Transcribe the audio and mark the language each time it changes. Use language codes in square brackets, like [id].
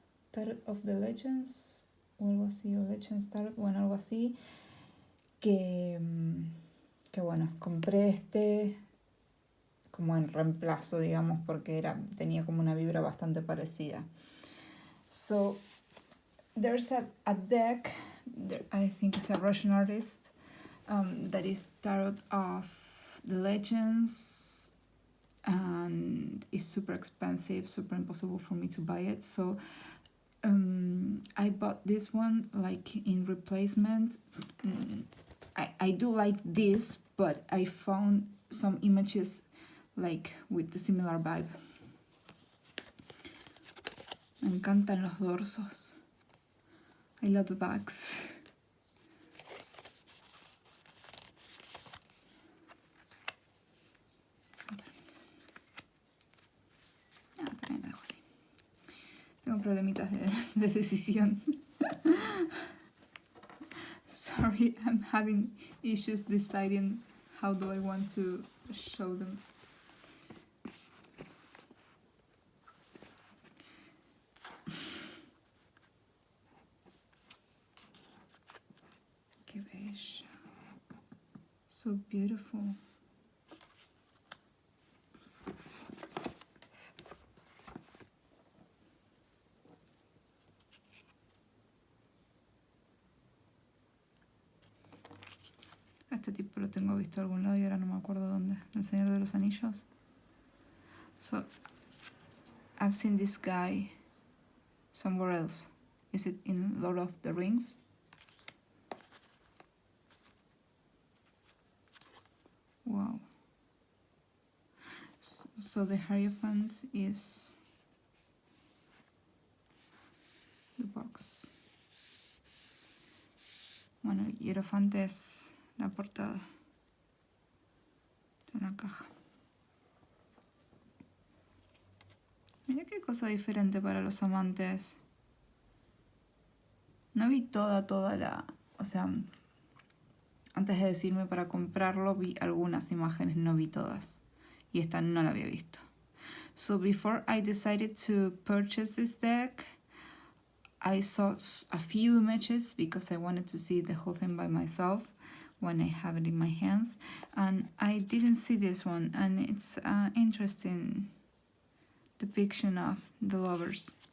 [es] Tarot of the Legends, o algo así, o Legends Tarot, bueno, algo así, que bueno, compré este como en reemplazo, digamos, porque tenía como una vibra bastante parecida. [en] So, there's a deck, I think it's a Russian artist, that is Tarot of the Legends, and it's super expensive, super impossible for me to buy it, so I bought this one like in replacement. I do like this, but I found some images like with the similar vibe. [es] Me encantan los dorsos. [en] I love the backs. [es] También la dejo así. Tengo problemitas de decisión. [en] Sorry, I'm having issues deciding how do I want to show them. [es] Qué bella. [en] So beautiful. [es] Este tipo lo tengo visto a algún lado y ahora no me acuerdo dónde. El Señor de los Anillos. [en] So, I've seen this guy somewhere else. Is it in Lord of the Rings? Wow. So the Hierophant is the box. [es] Bueno, y hierofante es la portada. Está en la caja. Mira qué cosa diferente para los amantes. No vi toda la... O sea, antes de decirme para comprarlo, vi algunas imágenes, no vi todas. Y esta no la había visto. [en] So before I decided to purchase this deck, I saw a few images because I wanted to see the whole thing by myself when I have it in my hands. And I didn't see this one, and it's an interesting depiction of the lovers.